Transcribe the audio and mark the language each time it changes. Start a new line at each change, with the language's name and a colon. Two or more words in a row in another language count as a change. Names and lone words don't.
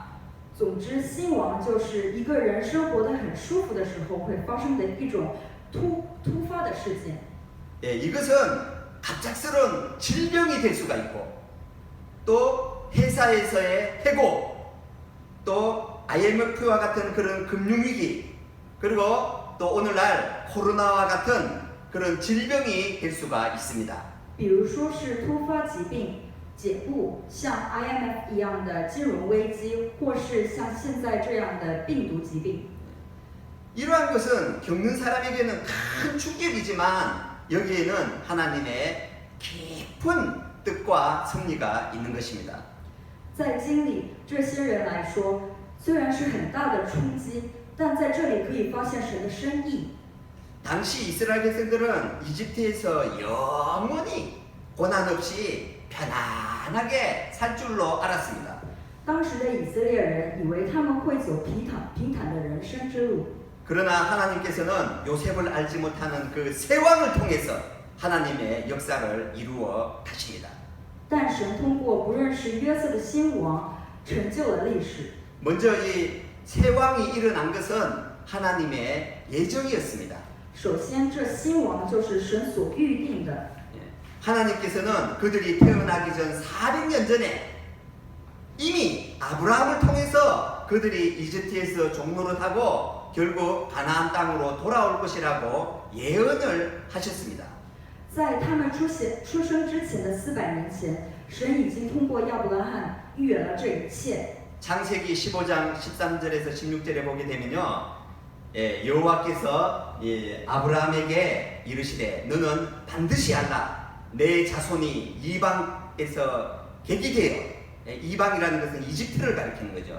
Chinese: 总之，兴亡就是一个人生活得很舒服的时候会发生的一种突发的事件。
Korean: 예, 이것은 갑작스러운 질병이 될 수가 있고 또 회사에서의 해고, 또 IMF와 같은 그런 금융위기, 그리고 또 오늘날 코로나와 같은 그런 질병이 될 수가 있습니다.
Chinese: 比如说是突发疾病、解雇，像 IMF 一样的金融危机，或是像现在这样的病毒疾病。
Korean: 이러한 것은 겪는 사람에게는 큰 충격이지만 여기에는 하나님의 깊은 뜻과 섭리가 있는 것입니다.
Chinese: 在经历这些人来说，虽然是很大的冲击，但在这里可以发现神的深意。
Korean: 당시 이스라엘 백성들은 이집트에서 영원히 고난 없이 편안하게 살 줄로 알았습니다.
Chinese: 当时的以色列人以为他们会走平坦的人生之路，
Korean: 그러나 하나님께서는 요셉을 알지 못하는 그 세왕을 통해서 하나님의 역사를 이루어 가십니다.
Chinese: 但神通过不认识约瑟的新王，成就了历史。
Korean: 먼저 이 세왕이 일어난 것은 하나님의 예정이었습니다.
Chinese: 首先，这新王就是神所预定的。
Korean: 하나님께서는 그들이 태어나기 전 400년 전에 이미 아브라함을 통해서 그들이 이집트에서 종노릇하고 결국 가나안 땅으로 돌아올 것이라고 예언을 하셨습니다.
Chinese: 在他们出生之前的400年前，神已经通过亚伯拉罕预言了这一切。
Korean: 창세기 15장 13절에서 16절에 보게 되면요, 여호와께서 아브라함에게 이르시되 너는 반드시 알라 내 자손이 이방에서 객이 되어, 이방이라는 것은 이집트를 가리키는 거죠.